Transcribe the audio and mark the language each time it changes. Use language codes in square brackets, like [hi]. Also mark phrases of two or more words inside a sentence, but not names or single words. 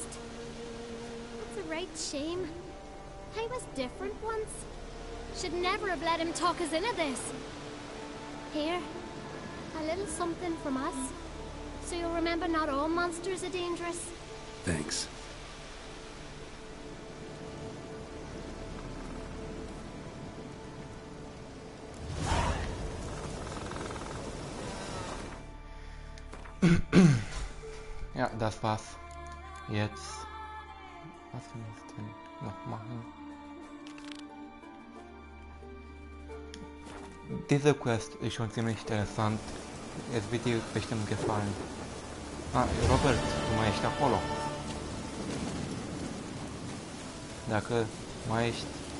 [en] It's a right shame. I was different once. Should never have let him talk us into this. Here, a little something from us. So you'll remember not all monsters are dangerous. Thanks. [de] Ja, das war's. Jetzt. Was können wir jetzt denn noch machen? Diese Quest ist schon ziemlich interessant. Es wird dir bestimmt gefallen. [ro] Ah, Robert, tu mai ești acolo. Dacă mai ești...